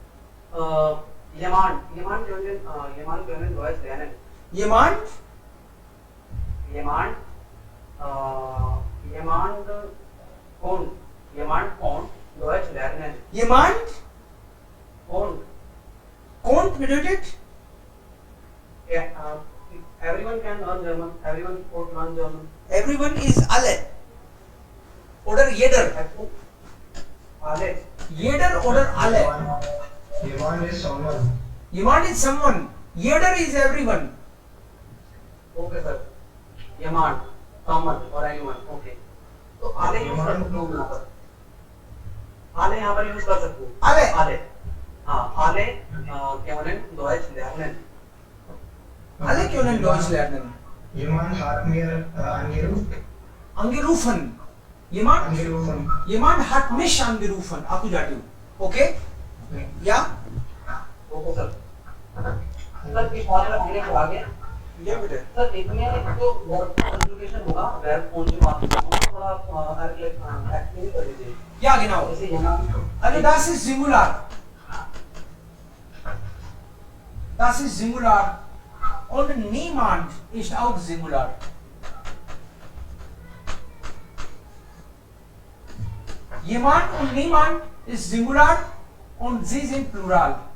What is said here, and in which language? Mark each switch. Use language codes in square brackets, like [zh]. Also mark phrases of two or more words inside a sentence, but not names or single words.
[de] Jemand können Deutsch lernen. jemand, Jemand kann Deutsch lernen. jemand, Und kommt bedeutet, [en] everyone can learn German. Everyone could learn German. everyone is [de] alle. Oder jeder. Alle. Jeder oder alle. [en] Jemand is someone. Jemand is someone. Jeder is everyone. Okay, sir. Jemand, someone or anyone. Okay. [hi] तो आले यूज कर सकते हो यहाँ पर. आले यहाँ पर यूज कर सकते हो. [de] Alle. आले. हाँ, आले können Deutsch lernen. Alle können Deutsch lernen. Jemand hat mir Angerufen. angerufen. Jemand hat mich angerufen. Akkusativ. Okay? Ja? [en] okay sir. [hi] सर इस और आने को आगे. [de] Ja, bitte. [hi] सर इसमें जो [en] verb conjugation [hi] होगा, वर्ब कौन सी बात होगा, थोड़ा एक्सप्लेन कर दीजिए. [de] Ja, genau. [hi] जैसे यहाँ [de] Also das ist Singular. Das ist Singular. Und niemand ist auch Singular. Jemand und niemand ist Singular und sie sind Plural.